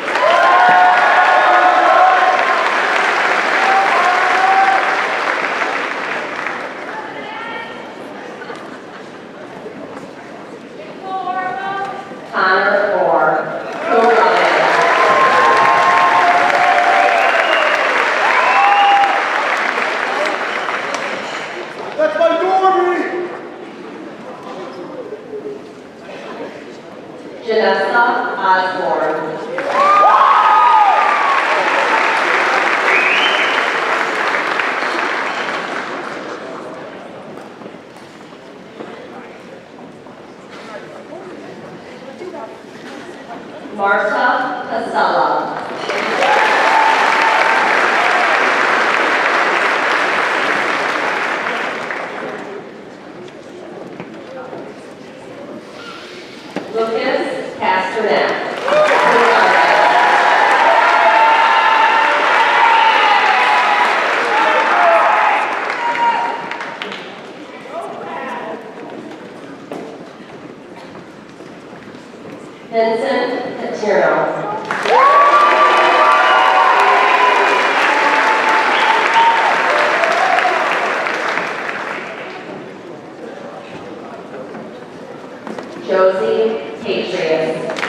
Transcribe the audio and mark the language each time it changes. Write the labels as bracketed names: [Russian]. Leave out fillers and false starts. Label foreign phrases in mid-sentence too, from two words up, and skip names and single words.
[English] Connor Orr, [Latin] cum laude. [English] That's my Dorby! Janessa Osborne. Marta Casella. Lucas Castanet. [Latin] Cum laude. [English] Vincent Paterno. Josie Patriot.